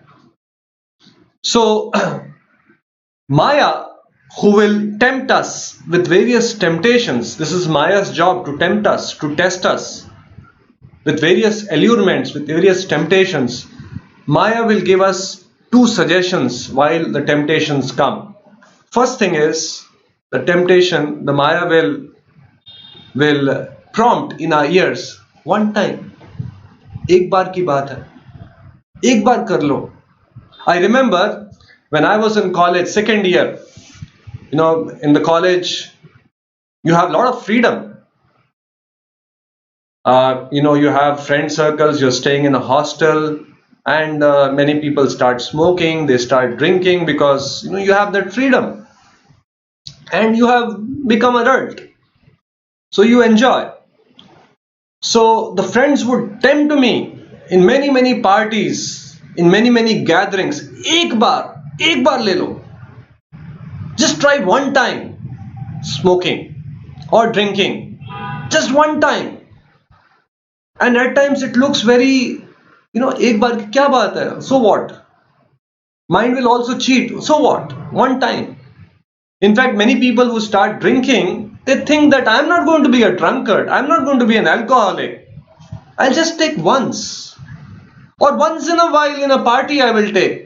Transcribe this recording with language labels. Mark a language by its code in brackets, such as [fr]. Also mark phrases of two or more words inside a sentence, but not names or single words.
[en] So Maya, who will tempt us with various temptations, this is Maya's job, to tempt us, to test us with various allurements, with various temptations. Maya will give us two suggestions while the temptations come. First thing is, the temptation, the Maya will prompt in our ears, one time, [hi] एक बार की बात है, एक बार कर लो. [en] I remember when I was in college, second year, in the college, you have a lot of freedom. You have friend circles, you're staying in a hostel, and many people start smoking, they start drinking, because you have that freedom and you have become adult, so you enjoy. So the friends would tempt me in many parties, in many gatherings, [hi] एक बार ले लो, [en] just try one time smoking or drinking, just one time. And at times it looks very, [hi] एक बार की क्या बात है, [en] so what? Mind will also cheat, so what? One time. In fact, many people who start drinking, they think that I'm not going to be a drunkard, I'm not going to be an alcoholic, I'll just take once, or once in a while in a party I will take.